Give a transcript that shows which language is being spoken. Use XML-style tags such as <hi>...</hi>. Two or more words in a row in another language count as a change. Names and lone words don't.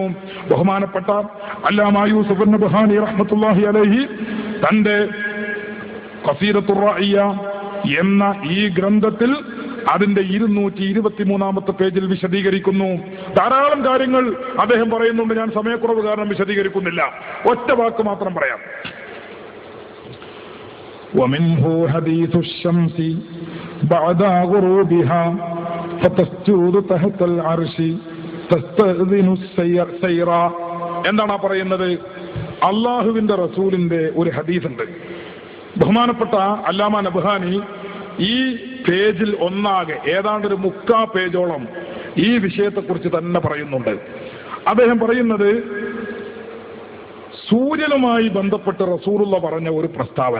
<ml>ബഹുമാനപ്പെട്ട അല്ലാമ യൂസുഫ് നബ്ഹാനി</ml> <ar>رحمة الله عليه</ar> <ml>തന്റെ ഖസീദത്തുർ റാഇയ എന്ന ഈ ഗ്രന്ഥത്തിൽ അതിന്റെ 223 പേജിൽ വിശദീകരിക്കുന്നു. ധാരാളം കാര്യങ്ങൾ അദ്ദേഹം പറയുന്നുണ്ട്. ഞാൻ സമയക്കുറവ് കാരണം വിശദീകരിക്കുന്നില്ല. ഒറ്റ വാക്ക് മാത്രം പറയാം.</ml> <ar>ومنه حديث الشمس بعد غروبها فتسجد تحت العرش تستأذن السير.</ar> <ml>എന്താണ് പറയുന്നത്? അള്ളാഹുവിന്റെ റസൂലിന്റെ ഒരു ഹദീസ് ഉണ്ട്. ബഹുമാനപ്പെട്ട അല്ലാമ നബ്ഹാനി ഈ പേജിൽ ഒന്നാകെ ഏതാണ്ട് ഒരു 3/4 പേജോളം ഈ വിഷയത്തെക്കുറിച്ച് തന്നെ പറയുന്നുണ്ട്. അദ്ദേഹം പറയുന്നത് സൂര്യനുമായി ബന്ധപ്പെട്ട് റസൂലുള്ള പറഞ്ഞ ഒരു പ്രസ്താവന.</ml>